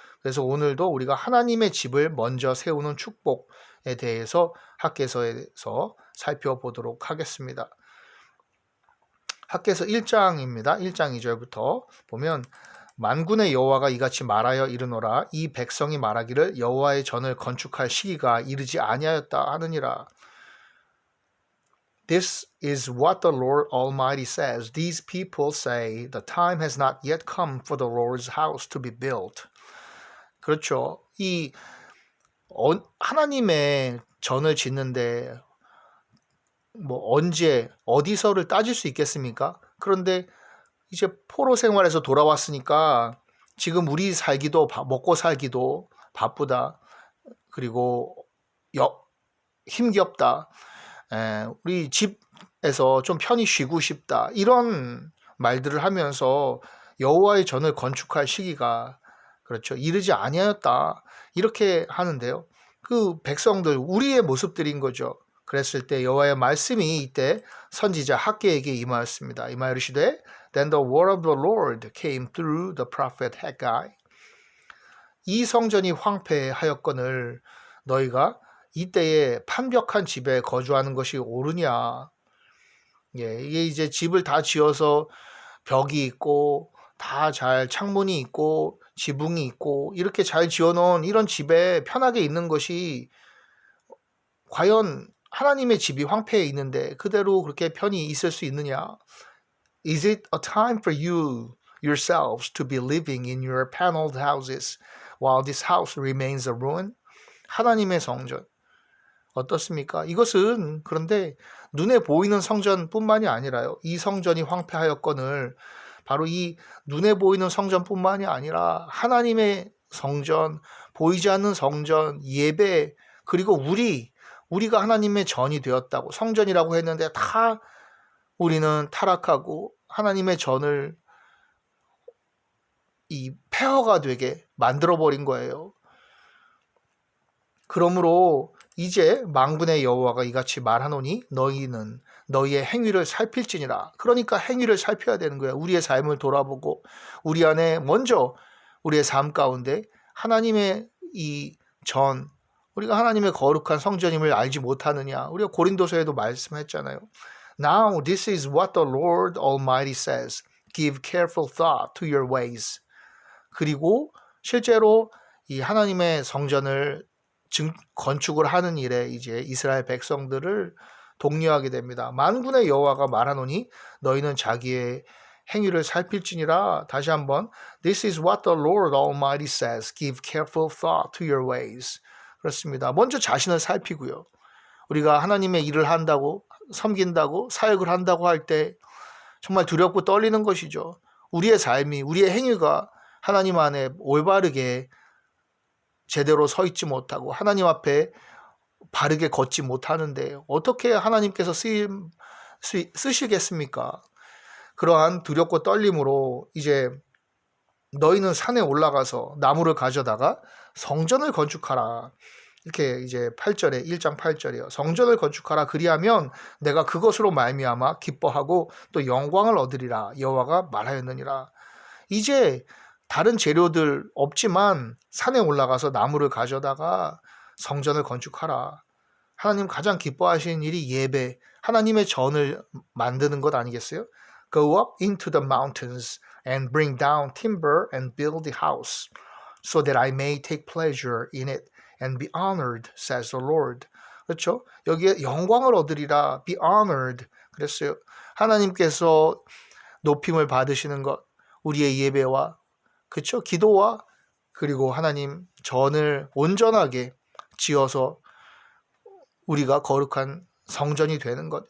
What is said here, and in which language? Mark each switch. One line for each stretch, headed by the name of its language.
Korean: 그래서 오늘도 우리가 하나님의 집을 먼저 세우는 축복에 대해서 학개서에서 살펴보도록 하겠습니다. 학개서 1장입니다. 1장 2절부터 보면 만군의 여호와가 이같이 말하여 이르노라 이 백성이 말하기를 여호와의 전을 건축할 시기가 이르지 아니하였다 하느니라.
English: This is what the Lord Almighty says. These people say the time has not yet come for the Lord's house to be built.
Korean: 그렇죠. 이 하나님의 전을 짓는데 뭐 언제 어디서를 따질 수 있겠습니까? 그런데 이제 포로 생활에서 돌아왔으니까 지금 우리 살기도 먹고 살기도 바쁘다. 그리고 힘겹다. 우리 집에서 좀 편히 쉬고 싶다. 이런 말들을 하면서 여호와의 전을 건축할 시기가 그렇죠. 이르지 아니하였다. 이렇게 하는데요. 그 백성들 우리의 모습들인 거죠. 그랬을 때 여호와의 말씀이 이때 선지자 학개에게 임하였습니다. 임하 이르시되
English: Then the word of the Lord came through the prophet Haggai.
Korean: 이 성전이 황폐하였거늘 너희가 이때에 판벽한 집에 거주하는 것이 옳으냐. 예, 이게 이제 집을 다 지어서 벽이 있고 다 잘 창문이 있고 지붕이 있고 이렇게 잘 지어놓은 이런 집에 편하게 있는 것이 과연 하나님의 집이 황폐해 있는데 그대로 그렇게 편히 있을 수 있느냐?
English: Is it a time for you yourselves to be living in your paneled houses while this house remains a ruin?
Korean: 하나님의 성전 어떻습니까? 이것은 그런데 눈에 보이는 성전뿐만이 아니라요. 이 성전이 황폐하였거늘 바로 이 눈에 보이는 성전뿐만이 아니라 하나님의 성전, 보이지 않는 성전, 예배 그리고 우리가 하나님의 전이 되었다고 성전이라고 했는데 다 우리는 타락하고 하나님의 전을 이 폐허가 되게 만들어버린 거예요. 그러므로 이제 만군의 여호와가 이같이 말하노니 너희는 너희의 행위를 살필지니라. 그러니까 행위를 살펴야 되는 거야. 우리의 삶을 돌아보고 우리 안에 먼저 우리의 삶 가운데 하나님의 이 전, 우리가 하나님의 거룩한 성전임을 알지 못하느냐. 우리가 고린도서에도 말씀했잖아요.
English: Now this is what the Lord Almighty says. Give careful thought to your ways.
Korean: 그리고 실제로 이 하나님의 성전을 건축을 하는 일에 이제 이스라엘 백성들을 독려하게 됩니다. 만군의 여호와가 말하노니 너희는 자기의 행위를 살필지니라. 다시 한번
English: This is what the Lord Almighty says. Give careful thought to your ways.
Korean: 그렇습니다. 먼저 자신을 살피고요. 우리가 하나님의 일을 한다고 섬긴다고 사역을 한다고 할 때 정말 두렵고 떨리는 것이죠. 우리의 삶이 우리의 행위가 하나님 안에 올바르게 제대로 서 있지 못하고 하나님 앞에 바르게 걷지 못하는데 어떻게 하나님께서 쓰시겠습니까? 그러한 두렵고 떨림으로 이제 너희는 산에 올라가서 나무를 가져다가 성전을 건축하라. 이렇게 이제 8절에 1장 8절이요. 성전을 건축하라. 그리하면 내가 그것으로 말미암아 기뻐하고 또 영광을 얻으리라. 여호와가 말하였느니라. 이제 다른 재료들 없지만 산에 올라가서 나무를 가져다가 성전을 건축하라. 하나님 가장 기뻐하시는 일이 예배, 하나님의 전을 만드는 것 아니겠어요?
English: Go up into the mountains and bring down timber and build the house, so that I may take pleasure in it and be honored, says the Lord.
Korean: 그렇죠? 여기에 영광을 얻으리라,
English: be honored.
Korean: 그랬어요. 하나님께서 높임을 받으시는 것, 우리의 예배와 그렇죠? 기도와 그리고 하나님 전을 온전하게 지어서 우리가 거룩한 성전이 되는 것.